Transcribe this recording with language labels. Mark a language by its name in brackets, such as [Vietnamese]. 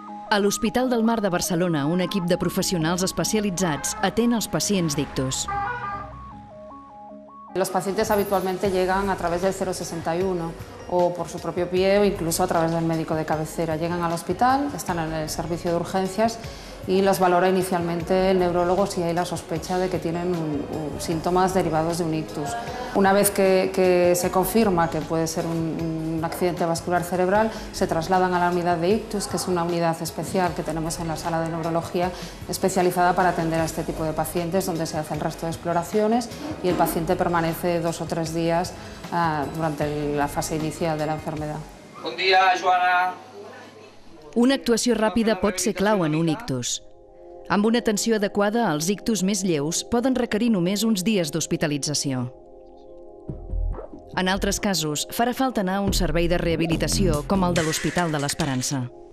[Catalan] A l'Hospital del Mar de Barcelona, un equip de profesionals especialitzats atén els pacients d'ictus. [Spanish] Los pacientes habitualmente llegan a través del 061 o por su propio pie o incluso a través del médico de cabecera. Llegan al hospital, están en el servicio de urgencias y los valora inicialmente el neurólogo si hay la sospecha de que tienen síntomas derivados de un ictus. Una vez que se confirma que puede ser un accidente vascular cerebral, se trasladan a la unidad de ictus, que es una unidad especial que tenemos en la sala de neurología, especializada para atender a este tipo de pacientes, donde se hace el resto de exploraciones y el paciente permanece 2 o 3 días durante la fase inicial de la enfermedad. [Catalan] Bon dia, Joana. Una actuació ràpida pot ser clau en un ictus. Amb una atenció adequada, els ictus més lleus poden requerir només uns dies d'hospitalització. En altres casos, farà falta anar a un servei de rehabilitació com el de l'Hospital de l'Esperança.